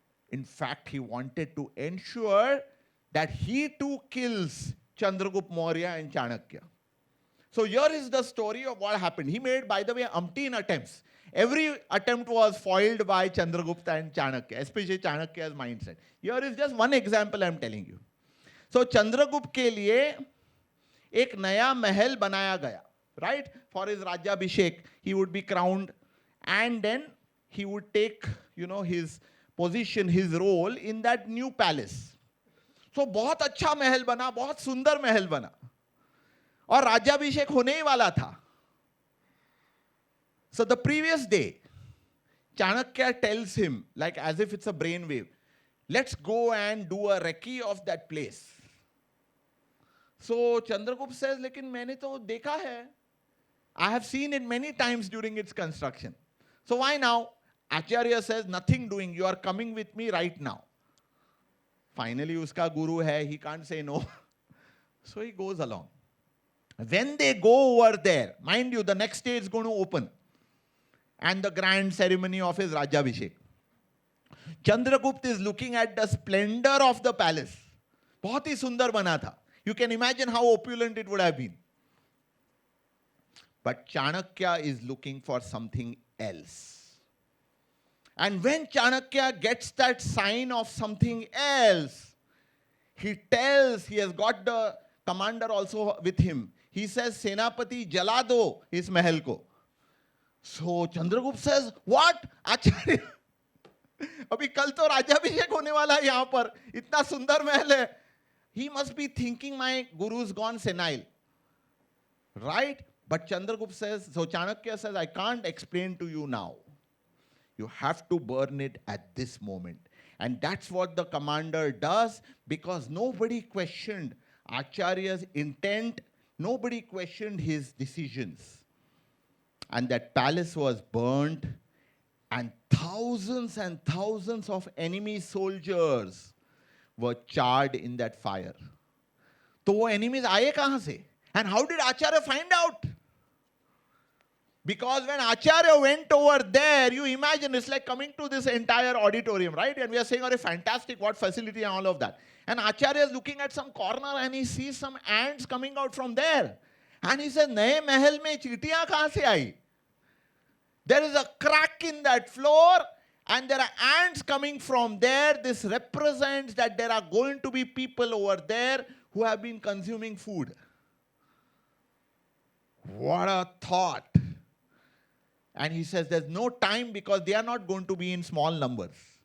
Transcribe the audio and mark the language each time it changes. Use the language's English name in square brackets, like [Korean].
[English] In fact, he wanted to ensure that he too kills Chandragupta Maurya and Chanakya. So here is the story of what happened. He made, by the way, umpteen attempts. Every attempt was foiled by Chandragupta and Chanakya, especially Chanakya's mindset. Here is just one example I am telling you. [Hindi] So Chandragupta के लिए एक नया महल बनाया गया, right? [English] For his Rajyabhishek, he would be crowned, and then he would take, his position, his role in that new palace. [Hindi] So बहुत अच्छा महल बना, बहुत सुंदर महल बना, और राज्याभिषेक होने ही वाला था. [English] So the previous day, Chanakya tells him, like as if it's a brainwave, let's go and do a recce of that place. So Chandragupta says, [Hindi] लेकिन मैंने तो देखा है. [English] I have seen it many times during its construction. So why now? Acharya says, nothing doing. You are coming with me right now. Finally, [Hindi] uska guru hai. [English] He can't say no. So he goes along. When they go over there, mind you, the next day is going to open. And the grand ceremony of his Rajyabhishek. Chandragupta is looking at the splendor of the palace. [Hindi] बहुत ही सुंदर बना था. [English] You can imagine how opulent it would have been. But Chanakya is looking for something else. And when Chanakya gets that sign of something else, he tells, he has got the commander also with him. He says, Senapati, [Hindi] jala do is mahal ko. [English] So Chandragupta says, what? Acharya? [Hindi] अभी कल तो राज्याभिषेक होने वाला है यहाँ पर, इतना सुंदर महल है. [English] He must be thinking my guru's gone senile. Right? But Chandragupta says, so Chanakya says, I can't explain to you now. You have to burn it at this moment. And that's what the commander does, because nobody questioned Acharya's intent, nobody questioned his decisions. And that palace was burnt, and thousands of enemy soldiers were charred in that fire. [Hindi] तो वो enemies आए कहाँ से? [English] And how did Acharya find out? Because when Acharya went over there, you imagine it's like coming to this entire auditorium, right? And we are saying, oh, fantastic, what facility and all of that. And Acharya is looking at some corner and he sees some ants coming out from there. And he says, [Hindi] नए महल में चींटियां कहाँ से आई? [English] There is a crack in that floor and there are ants coming from there. This represents that there are going to be people over there who have been consuming food. What a thought. And he says there's no time because they are not going to be in small numbers.